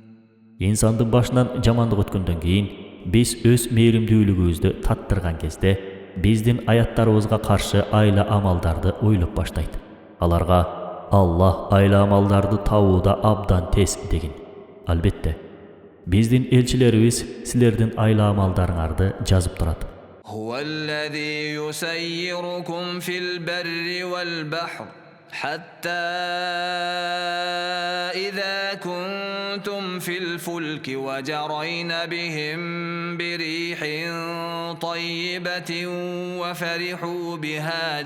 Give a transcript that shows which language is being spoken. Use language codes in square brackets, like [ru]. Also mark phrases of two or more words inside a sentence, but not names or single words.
[ky] İnsandın başынан жамандык өткөндөн кийин биз өз мээримдүүлүгүбүздү таттырган кезде биздин аяттарыбызга каршы айла амалдарды ойлоп баштайт. Аларга Аллах айла амалдарды табууда абдан тез дегин. Албетте, биздин элчилерибиз силердин айла амалдарыңарды жазып турат. [ar] هو الذي يسيركم في البر والبحر حتى إذا كنتم في الفلك وجرين بهم بريح طيبة وفرحوا بها